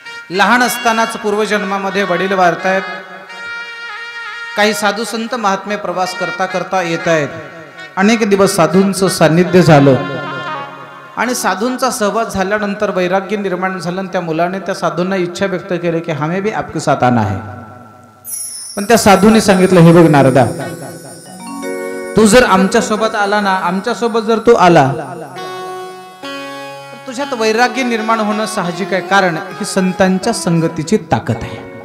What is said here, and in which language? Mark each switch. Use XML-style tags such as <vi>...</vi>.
<mr>लहान असतानाच पूर्वजन्मामध्ये वडील वारतायत. काही साधू संत महात्मे प्रवास करता करता येत आहेत. अनेक दिवस साधूंचं सान्निध्य झालं आणि साधूंचा सहवास झाल्यानंतर वैराग्य निर्माण झालं. त्या मुलाने त्या साधूंना इच्छा व्यक्त केली की</mr> <hi>हमें भी आपके साथ आना है.</hi> <mr>पण त्या साधूंनी सांगितलं, हे बघ नारदा, तू जर आमच्या सोबत आला ना, आमच्या सोबत जर तू आला तर तुझ्यात वैराग्य निर्माण होणं साहजिक आहे. कारण ही संतांच्या संगतीची ताकद आहे.</mr>